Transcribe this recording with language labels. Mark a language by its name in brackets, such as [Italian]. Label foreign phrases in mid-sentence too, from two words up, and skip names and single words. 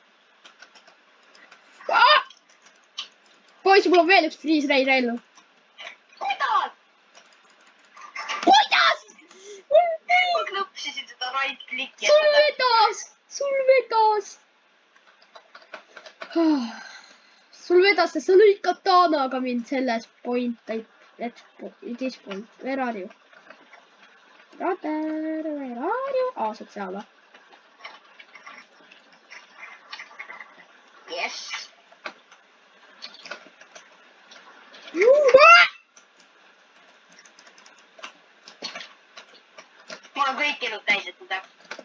[Estonian] poiss, mul on veel üks Freeze Ray relv. kuidas? kuidas? ma klõpsisin seda [English] right klikki. [Estonian] sul vedas. sul vedas, sest sa lõid katanaga mind selles [English] point, this point, where are you? Where are you? [Estonian] saad seal või? [English] Yes. [Estonian] mul on kõik elud täis, et ma tean.